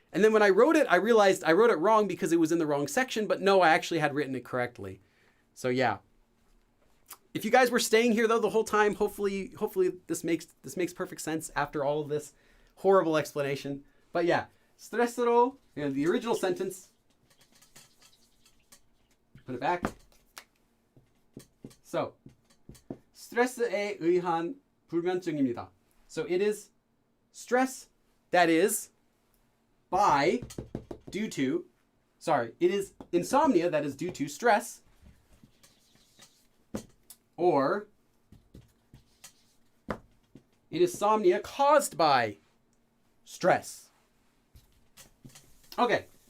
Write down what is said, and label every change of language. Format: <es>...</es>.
<en>And then when I wrote it, I realized I wrote it wrong because it was in the wrong section, but no, I actually had written it correctly. So yeah. If you guys were staying here though the whole time, hopefully this makes perfect sense after all of this horrible explanation. But yeah, 스트레스로, the original sentence. Put it back.</en> <ko>So, 스트레스에 의한 불면증입니다.</ko> <en>So it is stress that is it is insomnia that is due to stress, or it is insomnia caused by stress. Okay.</en>